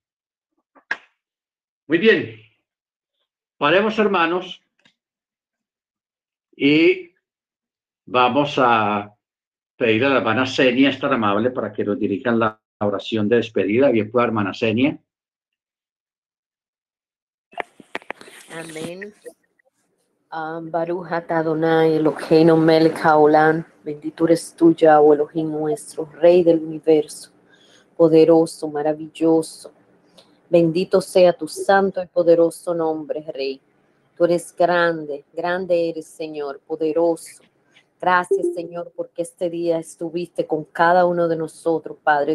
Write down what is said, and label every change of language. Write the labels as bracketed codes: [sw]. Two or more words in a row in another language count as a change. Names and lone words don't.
[es] Muy bien, paremos hermanos y vamos a pedir a la hermana Senia, es tan amable para que nos dirijan la oración de despedida. Bien, pues, hermana Senia. Amén. [he] ברוך אתה אדוני אלוהינו מלך העולם, [es] bendito eres tú, Yahweh Elohim nuestro, Rey del universo, poderoso, maravilloso. Bendito sea tu santo y poderoso nombre, Rey. Tú eres grande, grande eres, Señor, poderoso. Gracias, Señor, porque este día estuviste con cada uno de nosotros, Padre.